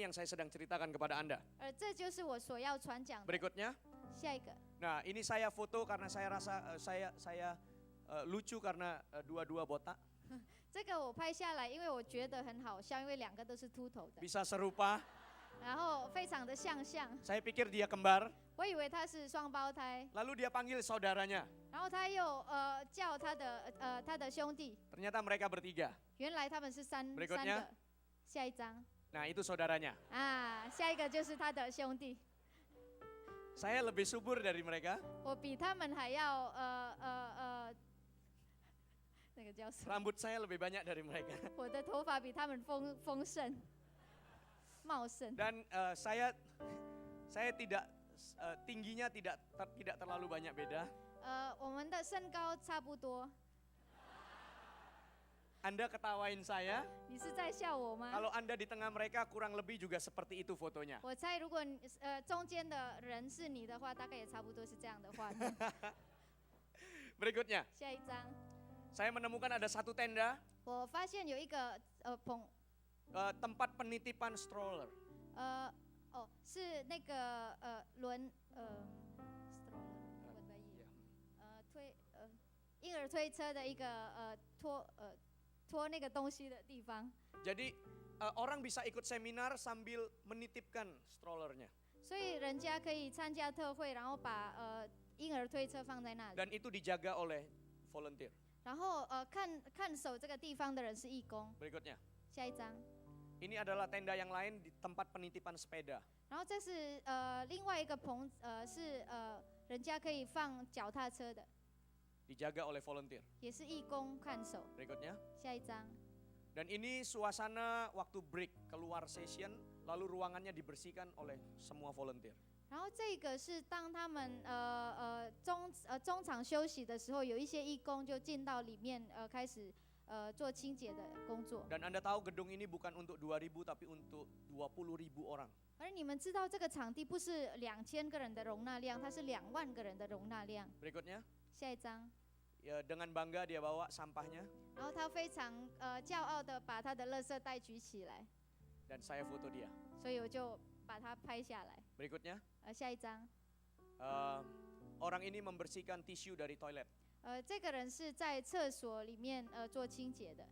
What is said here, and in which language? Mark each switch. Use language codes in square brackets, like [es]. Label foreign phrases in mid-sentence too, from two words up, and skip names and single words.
[id] yang saya sedang ceritakan kepada Anda. [zh] 而这就是我所要传讲的。 [id] Berikutnya. [zh] 下一个， [id] Nah, ini saya foto karena saya rasa saya lucu karena dua-dua botak. [zh] 这个我拍下来，因为我觉得很好笑，因为两个都是秃头的， [id] Bisa serupa. [zh] 然后非常的像。 [id] Saya pikir dia kembar. [zh] 我以为他是双胞胎， [id] Lalu dia panggil saudaranya. [zh] 然后他又叫他的兄弟， [id] Ternyata mereka bertiga. [zh] 原来他们是三 [id] Berikutnya [zh] 个。下一张 [id] Nah, itu saudaranya. [zh] 啊，下一个就是他的兄弟。 [id] Saya lebih subur dari mereka. [zh] 我比他们还要那个叫什么？ [id] Rambut saya lebih banyak dari mereka. [zh] 我的头发比他们丰盛、茂盛。 [id] Dan saya tidak tingginya tidak terlalu banyak beda. [zh] 我们的身高差不多。 [id] Anda ketawain saya. [zh] 你是在笑我吗？ [id] Kalau Anda di tengah mereka kurang lebih juga seperti itu fotonya. [zh] 我猜如果中间的人是你的话，大概也差不多是这样的画面。 [id] Berikutnya, [zh] 下一张， [id] saya menemukan ada satu tenda [zh] 我发现有一个 [id] tempat penitipan stroller. [zh] 是那个stroller 我的意婴儿推车的一个拖那个东西的地方。 [id] Jadi orang bisa ikut seminar sambil menitipkan strollernya. [zh] 所以人家可以参加特会，然后把婴儿推车放在那里。 [id] Dan itu dijaga oleh volunteer. [zh] 然后看守这个地方的人是义工。 [id] Berikutnya, [zh] 下一张。 [id] ini adalah tenda yang lain di tempat penitipan sepeda. [zh] 然后这是另外一个棚，是人家可以放脚踏车的， [id] Dijaga oleh volunteer. [zh] 也是义工看守。 [id] Berikutnya. [zh] 下一张。 [id] Dan ini suasana waktu break, keluar session, lalu ruangannya dibersihkan oleh semua volunteer. [zh] 然后这个是当他们中场休息的时候，有一些义工就进到里面开始做清洁的工作。 [id] Dan Anda tahu gedung ini bukan untuk 2.000 tapi untuk 20.000 orang. [zh] 而你们知道这个场地不是2000个人的容纳量，它是2万个人的容纳量。 [id] Berikutnya, [zh] 下一张。 [id] ya, dengan bangga dia bawa sampahnya [zh] 然后他非常骄傲的把他的垃圾袋举起来， [id] dan saya foto dia. [zh] 所以我就把它拍下来。 [id] Berikutnya, [zh] 下一张。 [id] orang ini membersihkan tisu dari toilet. [zh] 这个人是在厕所里面做清洁的，